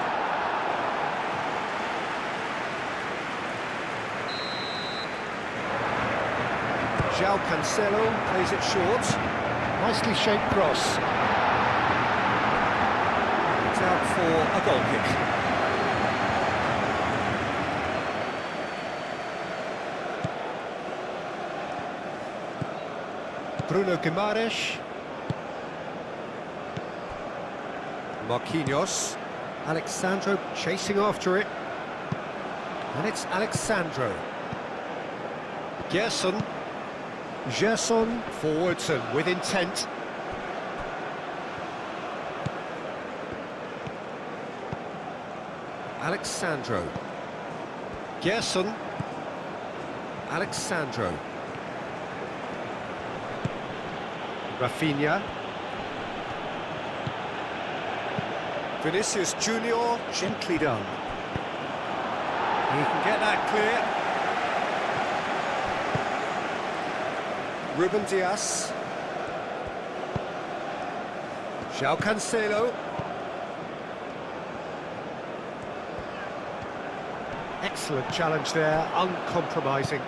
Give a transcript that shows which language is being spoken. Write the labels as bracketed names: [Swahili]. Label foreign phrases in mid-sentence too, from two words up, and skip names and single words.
[English] João Cancelo plays it short. Nicely shaped cross. It's out for a goal kick. Bruno Guimaraes. Marquinhos. Alexandro chasing after it. And it's Alexandro. Gerson. Gerson forwards and with intent. Alexandro. Gerson. Alexandro. Rafinha. Vinicius Junior, gently done. He can get that clear. Ruben Dias. João Cancelo. Excellent challenge there, uncompromising.